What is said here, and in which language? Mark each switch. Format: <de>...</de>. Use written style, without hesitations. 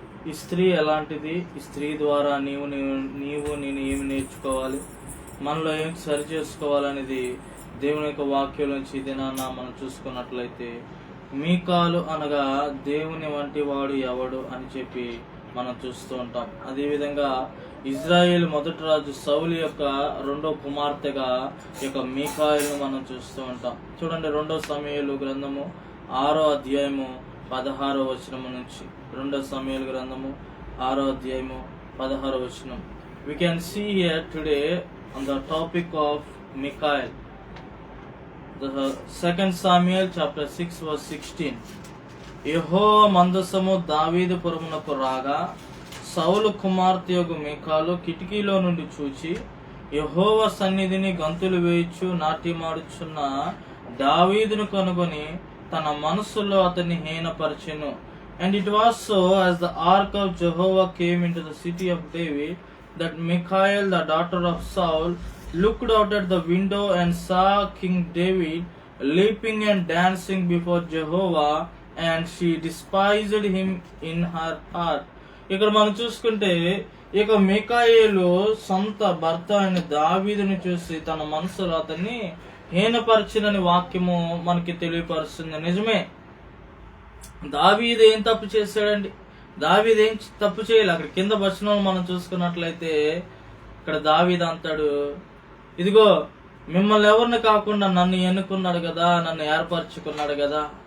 <te>ఈ స్త్రీ ఎలాంటిది? ఈ స్త్రీ ద్వారా నీవు నేను ఏమి నేర్చుకోవాలి, మనలో ఏం సరి చేసుకోవాలనేది దేవుని యొక్క వాక్యం నుంచి దినాన్న మనం చూసుకున్నట్లయితే, మీకాలు అనగా దేవుని వంటి వాడు ఎవడు అని చెప్పి మనం చూస్తూ ఉంటాం. అదేవిధంగా ఇజ్రాయేల్ మొదటి రాజు సౌలు యొక్క రెండో కుమార్తెగా ఈ యొక్క మీకాయలను మనం చూస్తూ ఉంటాం. చూడండి, 2 సమూయేలు గ్రంథము 6వ అధ్యాయము 16వ వచనము నుంచి. 2 సమూయేలు గ్రంథము 6వ అధ్యాయము 16వ వచనం.</te> <en>We can see here today on the topic of Michal. The 2 Samuel chapter 6 verse 16.</en> <te>యెహోవా మందసము దావీదు పురమునకు రాగా సౌలు కుమార్తె యొగు మీకాలు కిటికీలో నుండి చూచి యెహోవా సన్నిధిని గంతులు వేయుచు నాట్యమాడుచున్న దావీదును కనుగొని తన మనస్సులో అతన్ని హీనపరచెను.</te> <en>And it was so, as the ark of Jehovah came into the city of David, that Michal, the daughter of Saul, looked out at the window and saw King David leaping and dancing before Jehovah, and she despised him in her heart.</en> <te>ఇక్కడ మనం చూసుకుంటే ఇక మీకాయేలు సొంత భర్త అయిన దావీదుని చూసి తన మనసులో అతన్ని హీనపరచినని వాక్యము మనకి తెలియపరుస్తుంది. నిజమే, దావీదు ఏం తప్పు చేశాడండి? దావీదు ఏం తప్పు చేయాలి? అక్కడ కింద వచనం మనం చూసుకున్నట్లయితే ఇక్కడ దావీదు అంటాడు, ఇదిగో మిమ్మల్ని ఎవరిని కాకుండా నన్ను ఎన్నుకున్నాడు కదా, నన్ను ఏర్పరచుకున్నాడు కదా,</te>